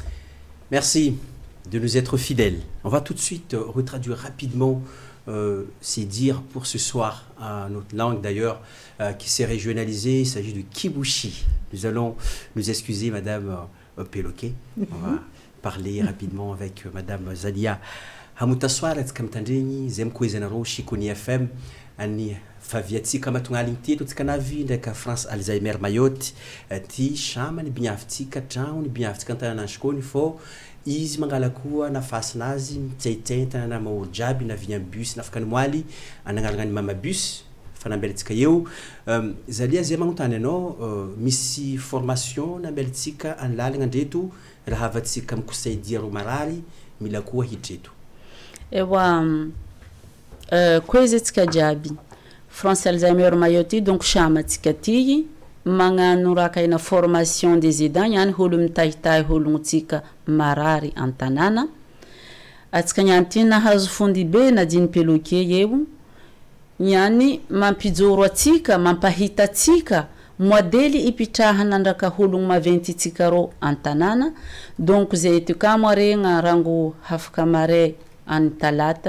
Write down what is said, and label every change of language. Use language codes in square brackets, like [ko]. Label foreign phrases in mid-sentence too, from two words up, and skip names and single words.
[fr] Merci de nous être fidèles. On va tout de suite retraduire rapidement ces dires pour ce soir, à notre langue d'ailleurs, qui s'est régionalisée. Il s'agit du Kibushi. Nous allons nous excuser, Madame Péloquet. On va parler rapidement avec Madame Zalia Hamutaswara Tkamtandreni, Zemkoezenaro, Chiconi FM, Annie Faviatsika Matungalinti, Tutskanavi, Deka France Alzheimer Mayotte, Ti Chamani Biaftika Town, Biaftika Tanashkoni fo, Izy Mangalakoa, Nafasnazi, Tsaitenta, Namo Jabi, Navian Bus, Nafkanwali, Anangalani Mama Bus. [buc] Fanambelitsika eo Zalia zay magnontany anao misy formation nambelitsika anlalagna ndreto raha avatsika mikosaidia ro marary mila koa hidreto. Ewa kwezetsika jiaby France Alzheimer Mayotte donc chamatsika ty magnano rakaina [fr] formation des aidants [buc] yani holo mitahitay holontsika marary antanana atsika nyany ty nahazo fondy be nadiny peloke eo yani mampijoro atsika mampahita atsika modely ipitrahana andraka hologno maventy tsika ro antanana donc zay ty kamo regna rango hafaka mare any talata